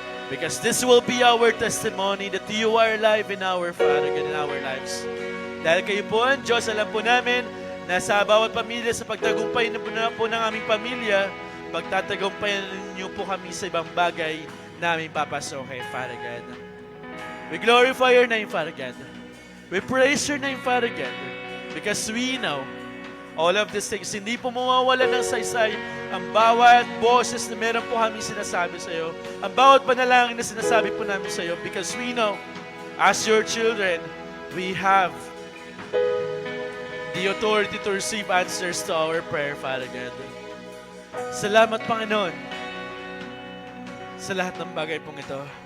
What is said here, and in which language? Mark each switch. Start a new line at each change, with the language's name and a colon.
English: Because this will be our testimony that you are alive in our, Father God, in our lives.
Filipino: Dahil kayo po ang Diyos, alam po namin na sa bawat pamilya, sa pagtagumpay na po ng aming pamilya, pagtatagumpayan niyo po kami sa ibang bagay na aming papasokin, Father God.
English: We glorify your name, Father God. We praise your name, Father God. Because we know all of these things,
Filipino: hindi po mawawala ng saysay ang bawat boses na meron po kami sinasabi sa iyo. Ang bawat panalangin na sinasabi po namin sa iyo.
English: Because we know, as your children, we have the authority to receive answers to our prayer, Father God.
Filipino: Salamat, Panginoon, sa lahat ng bagay pong ito.